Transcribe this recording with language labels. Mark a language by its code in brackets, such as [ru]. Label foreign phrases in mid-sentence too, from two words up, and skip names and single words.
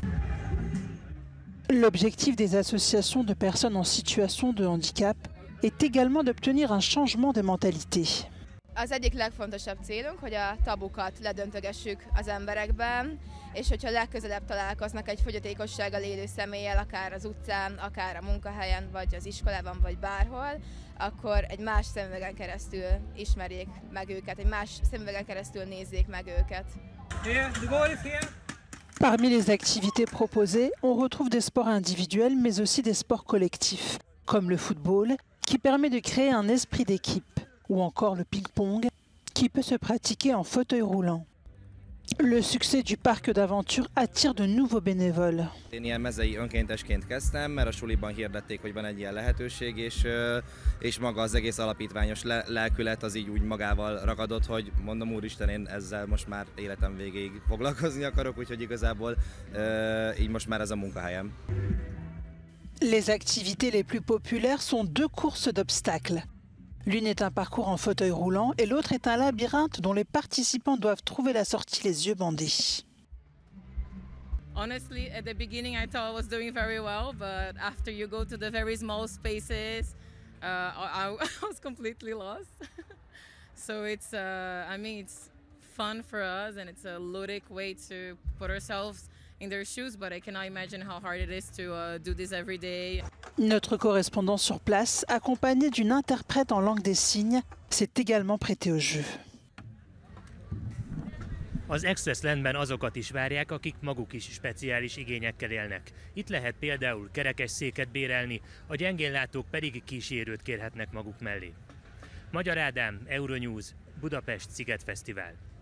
[fr] L'objectif des associations de personnes en situation de handicap est également d'obtenir un changement de mentalité. [hu] Az egyik legfontosabb célunk, hogy a tabukat ledöntögessük az emberekben, és hogyha legközelebb találkoznak egy fogyatékossággal élő személlyel, akár az utcán, akár a munkahelyen, vagy az iskolában, vagy bárhol, akkor egy más szemüvegen keresztül ismerjék meg őket, egy más szemüvegen keresztül nézzék meg őket. [fr] Parmi les activités proposées, on retrouve des sports individuels, mais aussi des sports collectifs, comme le football, qui permet de créer un esprit d'équipe, ou encore le ping-pong, qui peut se pratiquer en fauteuil roulant. Le succès du parc d'aventure attire de nouveaux bénévoles. [hu] Én ilyen mezei önkéntesként kezdtem, mert a suliban hirdették, hogy van egy ilyen lehetőség, és maga az egész alapítványos lelkület az így úgy magával ragadott, hogy mondom, úristen, én ezzel most már életem végéig foglalkozni akarok, úgyhogy igazából így most már ez a munkahelyem. [fr] Les activités les plus populaires sont 2 courses d'obstacles. L'une est un parcours en fauteuil roulant et l'autre est un labyrinthe dont les participants doivent trouver la sortie les yeux bandés. [en] Honestly, at the beginning I thought I was doing very well, but after you go to the very small spaces, I was completely lost. So it's, I mean, it's fun for us and it's a ludic way to put ourselves in their shoes, but I cannot imagine how hard it is to do this every day. [fr] Notre correspondant sur place, accompagné d'une interprète en langue des signes, s'est également prêté au jeu. [hu] Az XS Landben azokat is várják, akik maguk is speciális igényekkel élnek. Itt lehet például kerekesszéket bérelni, a gyengénlátók pedig kísérőt kérhetnek maguk mellé. Magyar Ádám, Euronews, Budapest Sziget Fesztivál.